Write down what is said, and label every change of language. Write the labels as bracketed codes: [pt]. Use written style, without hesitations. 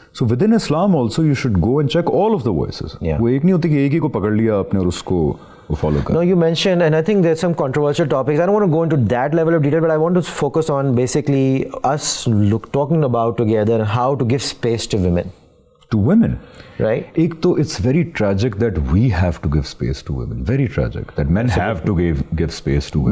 [en] So within Islam also, you should go and check all of the voices. Yeah. [ur] وہ ایک نہیں ہوتی کہ ایک ہی کو پکڑ لیا آپ نے اور اس کو follow kar. [en] No, you mentioned, and I think there's some controversial topics. I don't want to go into that level of detail, but I want to focus on basically us talking about together how to give space to women. To women. Right? It's very tragic that we have to give space to women. Very tragic that men have to give space to women.